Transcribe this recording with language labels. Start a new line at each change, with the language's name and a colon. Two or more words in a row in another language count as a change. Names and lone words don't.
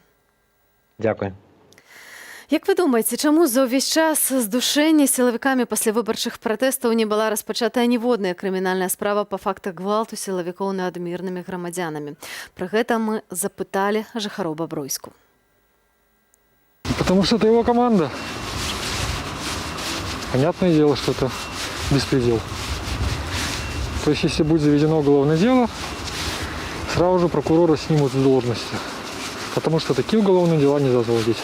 Belarusian: Дзякуй. Як вы думаеце, чаму за ўвесь час здушэння сілавікамі пасля выбарчых пратэстаў не была распачатая ніводная крымінальная справа па фактах гвалту сілавікоў над мірнымі грамадзянамі? Пра гэта мы запыталі жыхароў Бабруйску.
Russian: Потому что это его команда. Понятное дело, что это беспредел. То есть, если будет заведено уголовное дело, сразу же прокурора снимут с должности. Потому что такие уголовные дела нельзя заводить.